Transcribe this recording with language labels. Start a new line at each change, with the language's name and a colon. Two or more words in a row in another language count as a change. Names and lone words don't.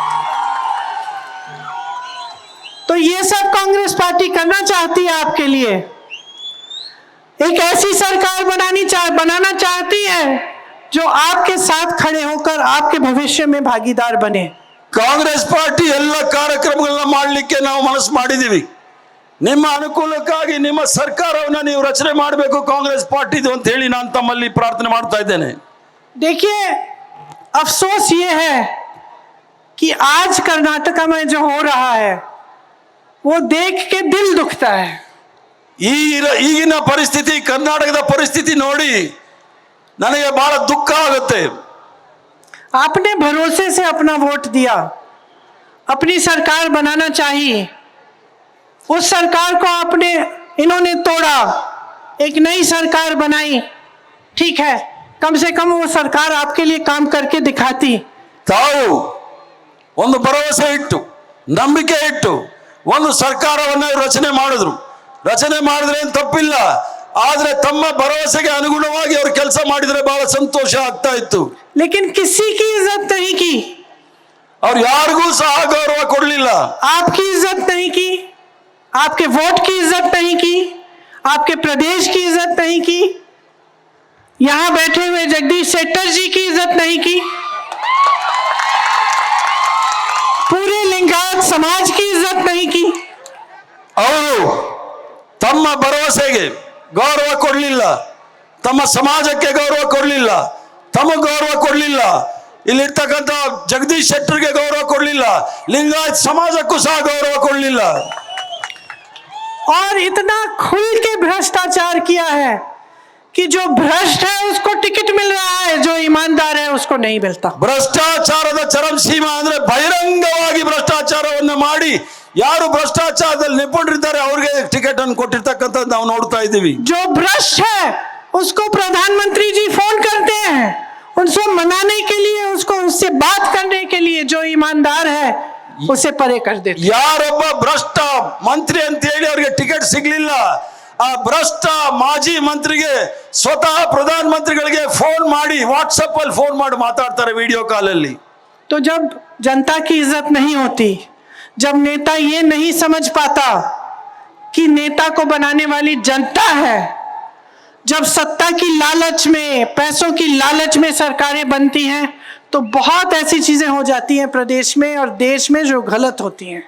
Hindi: तो ये सब कांग्रेस पार्टी करना चाहती है आपके लिए। एक ऐसी सरकार बनाना चाहती है जो आपके साथ खड़े होकर आपके भविष्य में भागीदार बने।
Kannada: ಕಾಂಗ್ರೆಸ್ ಪಾರ್ಟಿ ಎಲ್ಲ ಕಾರ್ಯಕ್ರಮಗಳನ್ನ ಮಾಡಲಿಕ್ಕೆ ನಾವು ಮನಸ್ಸು ಮಾಡಿದೀವಿ। ನಿಮ್ಮ ಅನುಕೂಲಕ್ಕಾಗಿ ನಿಮ್ಮ ಸರ್ಕಾರವನ್ನ ನೀವು ರಚನೆ ಮಾಡಬೇಕು ಕಾಂಗ್ರೆಸ್ ಪಾರ್ಟಿದು ಅಂತ ಹೇಳಿ ನಾನು ತಮ್ಮಲ್ಲಿ ಪ್ರಾರ್ಥನೆ ಮಾಡ್ತಾ ಇದ್ದೇನೆ।
Hindi: देखिए, अफसोस ये है कि आज कर्नाटका में जो हो रहा है वो देख के दिल दुखता है।
Kannada: ಈಗಿನ ಪರಿಸ್ಥಿತಿ ಕರ್ನಾಟಕದ ಪರಿಸ್ಥಿತಿ ನೋಡಿ ನನಗೆ ಬಹಳ ದುಃಖ ಆಗುತ್ತೆ।
Hindi: आपने भरोसे से अपना वोट दिया, अपनी सरकार बनाना चाहिए, उस सरकार को इन्होंने तोड़ा, एक नई सरकार बनाई। ठीक है, कम से कम वो सरकार आपके लिए काम करके दिखाती।
Kannada: ತಾವು ಒಂದು ಭರವಸೆ ಇಟ್ಟು ನಂಬಿಕೆ ಇಟ್ಟು ಒಂದು ಸರ್ಕಾರವನ್ನ ರಚನೆ ಮಾಡಿದ್ರು। ರಚನೆ ಮಾಡಿದ್ರೆ ಏನು ತಪ್ಪಿಲ್ಲ, ಆದ್ರೆ ತಮ್ಮ ಭರವಸೆಗೆ ಅನುಗುಣವಾಗಿ ಅವರು ಕೆಲಸ ಮಾಡಿದ್ರೆ ಬಹಳ ಸಂತೋಷ ಆಗ್ತಾ ಇತ್ತು।
Hindi: लेकिन किसी की इज्जत नहीं की,
Kannada: ಅವ್ರು ಯಾರಿಗೂ ಸಹ ಗೌರವ ಕೊಡಲಿಲ್ಲ।
Hindi: आपकी इज्जत नहीं की, आपके वोट की इज्जत नहीं की, आपके प्रदेश की इज्जत नहीं की, यहां बैठे हुए जगदीश शेट्टर जी की इज्जत नहीं की, पूरे लिंगायत समाज की इज्जत नहीं की।
Kannada: ಅವರು ತಮ್ಮ ಭರವಸೆಗೆ ಗೌರವ ಕೊಡಲಿಲ್ಲ, ತಮ್ಮ ಸಮಾಜಕ್ಕೆ ಗೌರವ ಕೊಡಲಿಲ್ಲ, ತಮಗೆ ಗೌರವ ಕೊಡಲಿಲ್ಲ, ಇಲ್ಲಿರ್ತಕ್ಕಂಥ ಜಗದೀಶ್ ಶೆಟ್ಟರ್ಗೆ ಗೌರವ ಕೊಡಲಿಲ್ಲ, ಲಿಂಗಾಯತ್ समाजಕ್ಕೂ ಸಹ ಗೌರವ ಕೊಡಲಿಲ್ಲ।
Hindi: और इतना खुल के भ्रष्टाचार किया है कि जो भ्रष्ट है उसको टिकट मिल रहा है, जो ईमानदार है उसको नहीं मिलता।
Kannada: ಭ್ರಷ್ಟಾಚಾರದ ಚರಮ ಸೀಮಾ ಅಂದ್ರೆ ಬಹಿರಂಗವಾಗಿ ಭ್ರಷ್ಟಾಚಾರವನ್ನು ಮಾಡಿ ಯಾರು ಭ್ರಷ್ಟಾಚಾರದಲ್ಲಿ ನಿಪುಣರಿದ್ದಾರೆ ಅವರಿಗೆ ಟಿಕೆಟ್ ಅನ್ನು ಕೊಟ್ಟಿರ್ತಕ್ಕಂಥದ್ದು ನಾವು ನೋಡ್ತಾ ಇದ್ದೀವಿ।
Hindi: जो भ्रष्ट है उसको प्रधानमंत्री जी फोन करते हैं, उनको मनाने के लिए, उसको उससे बात करने के लिए, जो ईमानदार है उसे परे कर देते।
Kannada: ಯಾರೊಬ್ಬ ಭ್ರಷ್ಟ ಮಂತ್ರಿ ಅಂತ ಹೇಳಿ ಅವರಿಗೆ ಟಿಕೆಟ್ ಸಿಗ್ಲಿಲ್ಲ, ಆ ಭ್ರಷ್ಟ ಮಾಜಿ ಮಂತ್ರಿಗೆ ಸ್ವತಃ ಪ್ರಧಾನ ಮಂತ್ರಿಗಳಿಗೆ ಫೋನ್ ಮಾಡಿ ವಾಟ್ಸಪ್ ಅಲ್ಲಿ ಫೋನ್ ಮಾಡಿ ಮಾತಾಡ್ತಾರೆ
English: video call
Kannada: ಅಲ್ಲಿ।
Hindi: तो जब जनता की इज्जत नहीं होती, जब नेता ये नहीं समझ पाता कि नेता को बनाने वाली जनता है, जब सत्ता की लालच में, पैसों की लालच में सरकारें बनती हैं, तो बहुत ऐसी चीजें हो जाती हैं प्रदेश में और देश में जो गलत होती हैं।